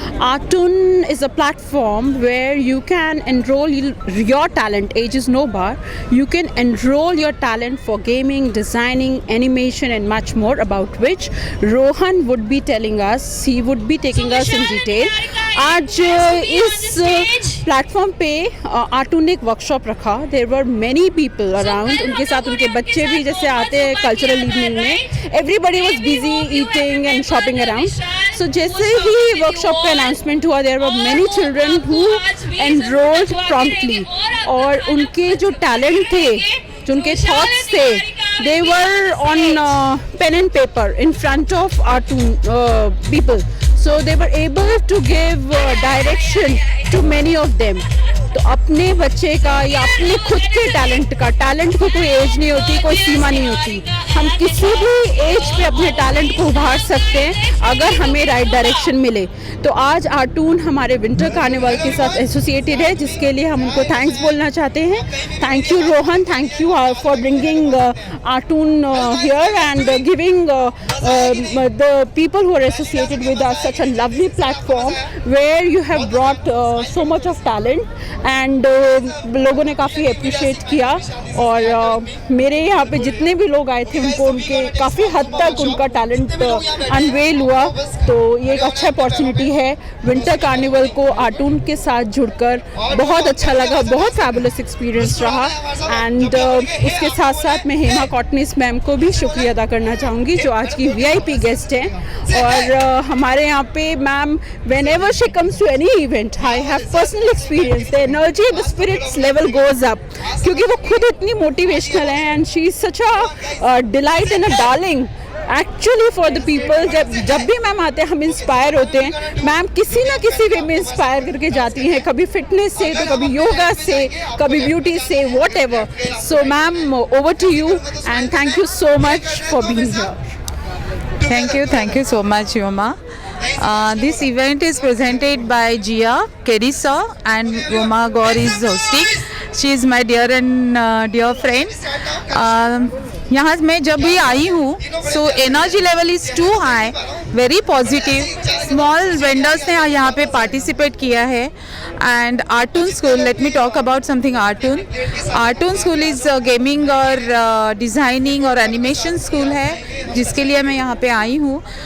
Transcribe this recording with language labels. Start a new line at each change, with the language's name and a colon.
English: Artoon is a platform where you can enroll your talent, age is no bar. You can enroll your talent for gaming, designing, animation and much more, about which Rohan would be telling us, he would be taking us in detail.
Hindi: आज इस platform पे आर्टून ने एक workshop रखा.
English: there were many people around,
Hindi: उनके साथ उनके बच्चे भी जैसे आते हैं कल्चरल इवनिंग में.
English: Everybody was busy eating and shopping around. So जैसे ही workshop का अनाउंसमेंट हुआ, there were many children who enrolled promptly,
Hindi: और उनके जो टैलेंट थे, जो उनके थॉट्स थे,
English: they were on pen and paper in front of Artoon people. So they were able to give direction to many of them.
Hindi: तो अपने बच्चे का या अपने खुद के टैलेंट को कोई एज नहीं होती, कोई सीमा नहीं होती. हम किसी भी एज पे अपने टैलेंट को उभार सकते हैं अगर हमें राइट डायरेक्शन मिले. तो आज आर्टून हमारे विंटर कार्निवल के साथ एसोसिएटेड है, जिसके लिए हम उनको थैंक्स बोलना चाहते हैं.
English: Thank you Rohan, thank you for bringing Artoon here and giving the people who are associated with us such a lovely platform where you have brought so much of talent.
Hindi: And लोगों ने काफ़ी अप्रिशिएट किया और मेरे यहाँ पे जितने भी लोग आए थे उनको उनके काफ़ी हद तक उनका टैलेंट अनवेल हुआ। तो ये एक अच्छा अपॉर्चुनिटी है विंटर कार्निवल को आर्टून के साथ जुड़कर बहुत अच्छा लगा, बहुत फैबुलस एक्सपीरियंस रहा। एंड उसके साथ साथ मैं हेमा कॉटनिस मैम को भी शुक्रिया अदा करना चाहूँगी जो आज की VIP गेस्ट हैं। और हमारे यहाँ पे
English: ma'am whenever she comes to any event I have personal experience, the energy, the spirits level goes up
Hindi: क्योंकि वो खुद इतनी मोटिवेशनल है
English: And she is such a delight and a darling actually for the people.
Hindi: जब भी ma'am आते हैं हम इंस्पायर होते हैं। मैम किसी ना किसी वे में इंस्पायर करके जाती हैं, कभी फिटनेस से तो कभी योगा से, कभी ब्यूटी से, what ever.
English: So ma'am over to you and thank you so much for being here. Thank you so much, Yoma. This event is presented by Jia Kerisa and Roma Gaur is hosting. She is my dear and dear friend.
Hindi: यहाँ मैं जब भी आई हूँ
English: So energy level is too high, very positive. Small vendors
Hindi: ने यहाँ पे participate किया है
English: And Artoon school, let me talk about something Artoon.
Hindi: आर्टून school is gaming और डिज़ाइनिंग और एनिमेशन स्कूल है जिसके लिए मैं यहाँ पे आई हूँ।